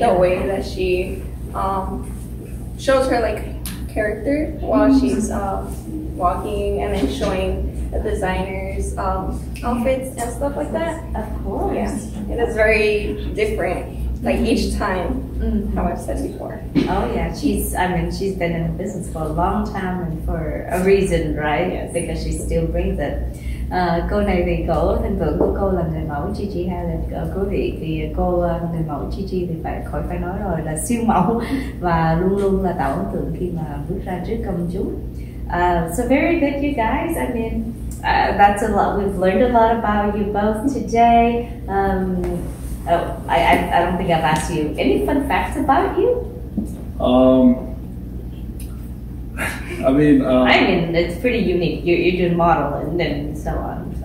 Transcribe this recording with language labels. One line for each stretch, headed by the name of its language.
English: the way that she shows her like character while she's walking, and then showing the designers outfits and stuff like that. Of course. Yeah, it is very different. Like each time, how I've said before. Oh yeah, she's been in the business for a long time and for a reason, right? Yes. Because she still brings it.
Vietnamese: Cô này thì thần tượng của cô là người mẫu Gigi Hadid. Quý vị thì cô người mẫu Gigi thì khỏi phải nói rồi, là siêu mẫu và luôn luôn là tạo ấn tượng khi mà bước ra trước công chúng.
English: So very good, you guys. I mean, that's a lot. We've learned a lot about you both today. I don't think I've asked you any fun facts about you. I mean, it's pretty unique. You're doing model and so on.